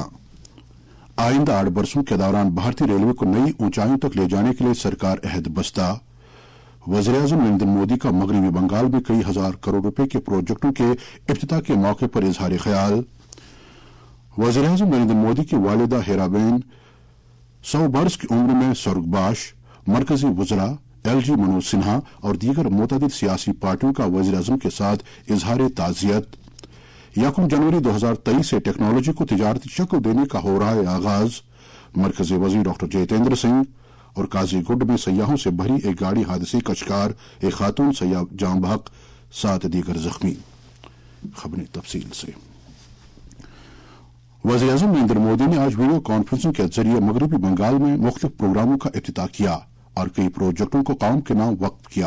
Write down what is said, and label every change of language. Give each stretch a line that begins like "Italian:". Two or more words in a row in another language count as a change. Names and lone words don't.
Urdu: آئندہ 8 برسوں کے دوران بھارتی ریلوے کو نئی اونچائیوں تک لے جانے کے لیے سرکار عہد بستہ. وزیراعظم نریندر مودی کا مغربی بنگال میں کئی ہزار کروڑ روپے کے پروجیکٹوں کے افتتاح کے موقع پر اظہار خیال. وزیراعظم نریندر مودی کی والدہ ہیرابین 100 برس کی عمر میں سرگباش. مرکزی وزراء ایل جی منوج سنہا اور دیگر متعدد سیاسی پارٹیوں کا وزیراعظم کے ساتھ اظہار تعزیت. 1 جنوری 2023 سے ٹیکنالوجی کو تجارتی شکل دینے کا ہو رہا ہے آغاز. مرکزی وزیر ڈاکٹر جتیندر سنگھ. اور قاضی گڈ میں سیاحوں سے بھری ایک گاڑی حادثے کا شکار. ایک خاتون سیاح جاں بحق، 7 دیگر زخمی. خبریں تفصیل سے. وزیراعظم نریندر مودی نے آج
English: video conferencing
Urdu: کے ذریعے مغربی بنگال میں مختلف پروگراموں کا افتتاح کیا اور کئی پروجیکٹوں کو قوم کے نام وقف کیا.